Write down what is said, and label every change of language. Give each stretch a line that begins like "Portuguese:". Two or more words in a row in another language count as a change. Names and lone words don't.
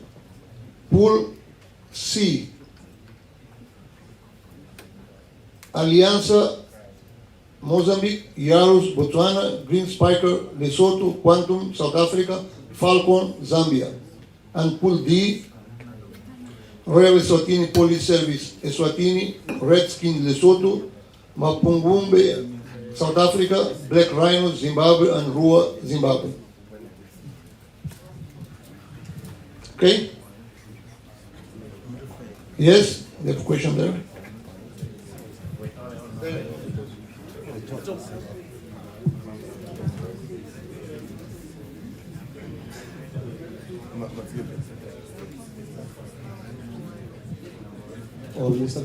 English: Pool C, Aliança, Mozambique, Yarus, Botswana, Green Spiker, Lesotho, Quantum, South Africa, Falcon, Zambia. And Pool D, Royal Eswatini Police Service, Eswatini, Redskin, Lesotho, Mapungumbe, South Africa, Black Rhino, Zimbabwe, and Rua, Zimbabwe. Okay? Yes? You have a question there? Oh, Mr.